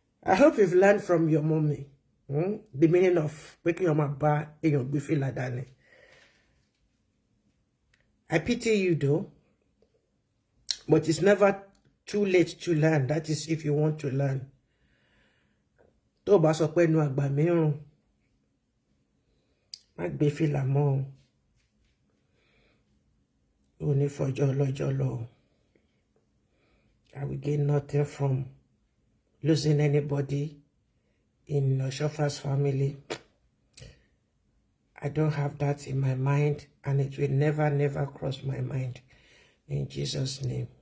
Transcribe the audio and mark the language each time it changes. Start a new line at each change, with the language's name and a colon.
English: I hope you've learned from your mommy the meaning of waking your
Yoruba: bá èèyàn gbé fìlà dání.
English: I pity you though, but it's never too late to learn. That is if you want to learn.
Yoruba: Tó bá sọ pé ẹnu àgbà mìíràn má gbé fìlà mọ́ ò ní fọjọ́ ọlọ́jọ́ lọ.
English: I will gain nothing from losing anybody in Oschoffa's family. I don't have that in my mind, and it will never cross my mind in Jesus' name.